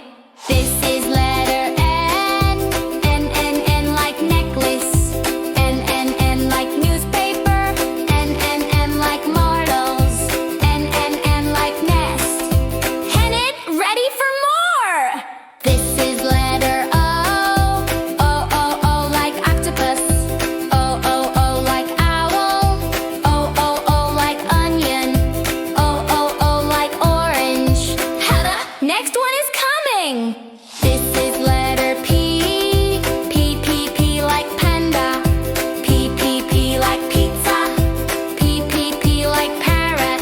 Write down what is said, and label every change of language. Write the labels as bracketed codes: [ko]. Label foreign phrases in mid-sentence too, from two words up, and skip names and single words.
[en] This is letter N. N, N, N like necklace. N, N, N like newspaper. N, N, N like marbles. N, N, N like nest. Hennet, ready for more. This is letter O. O, O, O like octopus. O, O, O like owl. O, O, O like onion. O, O, O like orange. The next one is coming. This is letter P. P, P, P like panda. P, P, P like pizza. P, P, P like parrot.